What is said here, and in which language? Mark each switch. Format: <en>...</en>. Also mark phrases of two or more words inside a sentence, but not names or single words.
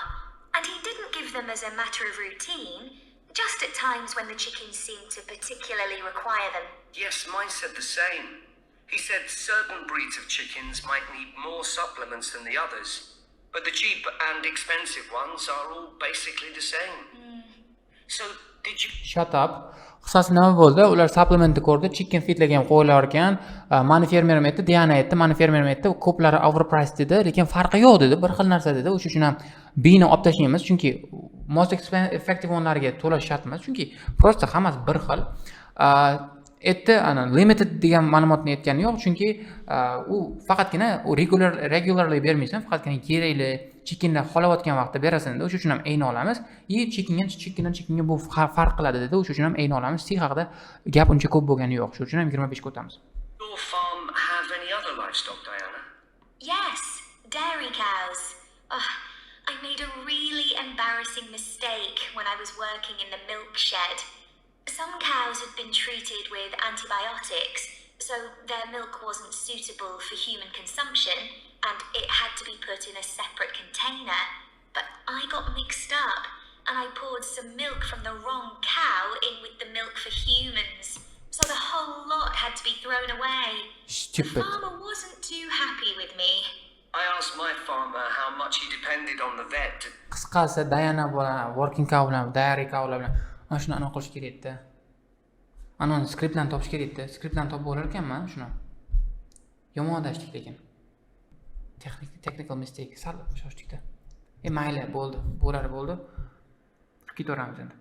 <en>And he didn't give them as a matter of routine, just at times when the chickens seemed to particularly require them. Yes, mine said the same. He said certain breeds of chickens might need more supplements than the others, but the cheap and expensive ones are all basically the same. So, did you... Shut up.</en> <uz>Qisqasi nima bo'ldi? Ular supplementni ko'rdi,</uz> <en>chicken feedlarga</en> <uz>ham qo'yilar ekan. Mani fermerim aytdi, Diana aytdi, mani fermerim aytdi, ko'plari overpriced dedi, lekin farqi yo'q dedi, bir xil narsa dedi. O'sha uchun ham B ni olib tashlaymiz, chunki</uz> <en>most effective</en> <uz>onlarga to'lash shart emas, chunki prosta hammasi bir xil. Aytdi, ana limited degan ma'lumotni aytgani yo'q, chunki u faqatgina regularly bermaysan, faqatgina kerakli chickenlar xolayotgan vaqtda berasan dedi. O'sha uchun ham ayni olamiz. Chickenga bu farq qiladi dedi. O'sha uchun ham ayni olamiz. C haqida gap uncha ko'p bo'lgani yo'q. Shuning uchun ham 25 ga o'tamiz.</uz> <en>Your farm have any other livestock, Diana? Yes, dairy cows. I made a really embarrassing mistake when I was working in the milk shed. Some cows had been treated with antibiotics, so their milk wasn't suitable for human consumption, and it had to be put in a separate container. But I got mixed up, and I poured some milk from the wrong cow in with the milk for humans. So the whole lot had to be thrown away. Stupid. The farmer wasn't too happy with me. I asked my farmer how much he depended on the vet.</en> <uz>Qisqasi Diana bilan</uz> <en>working cow</en> <uz>bilan</uz> <en>dairy cow</en> <uz>bilan mana shuni aniq qilish kerak edi. Ana skriptlarni topish kerak edi. Skriptlarni topib olar ekanman shuni. Yomon adashdik lekin.</uz> <en>Technical mistake.</en> <uz>Sal shoshdik-da. Mayli, bo'ldi. Bo'ldi. Ketaveramiz endi.</uz>